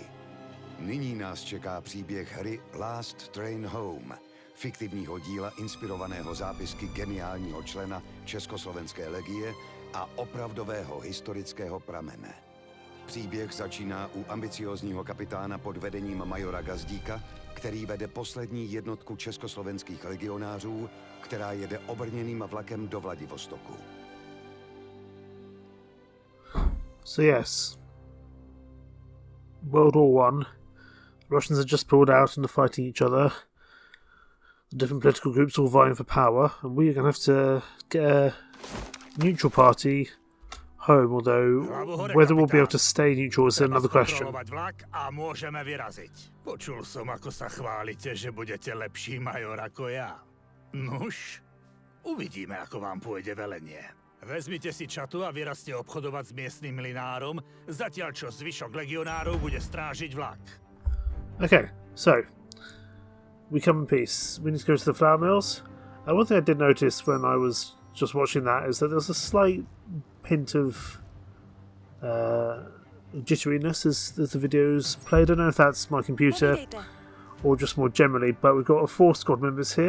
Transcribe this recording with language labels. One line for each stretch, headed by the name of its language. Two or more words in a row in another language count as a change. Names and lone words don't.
Czech: Nyní nás čeká příběh hry Last Train Home, fiktivního díla inspirovaného zápisky geniálního člena Československé legie a opravdového historického pramene. Příběh začíná u ambiciózního kapitána pod vedením majora Gazdíka, který vede poslední jednotku československých legionářů, která jede obrněným vlakem do Vladivostoku.
English: So yes, World War One. Russians had just pulled out and are fighting each other. The different political groups all vying for power, and we're going to have to get a neutral party home, although whether we'll be able to stay neutral is another question.
Slovak: Počul som, ako sa chválite, že budete lepší major ako ja. Nuž, uvidíme, ako vám pôjde velenie. Vezmite si čatu a vyrazte obchodovať s miestnym mlynárom, zatiaľ čo zvyšok legionárov bude strážiť vlak.
English: Okay, so we come in peace. We need to go to the flour mills. One thing I did notice when I was just watching that is that there's a slight hint of jitteriness as the videos play. I don't know if that's my computer or just more generally, but we've got 4 squad members here.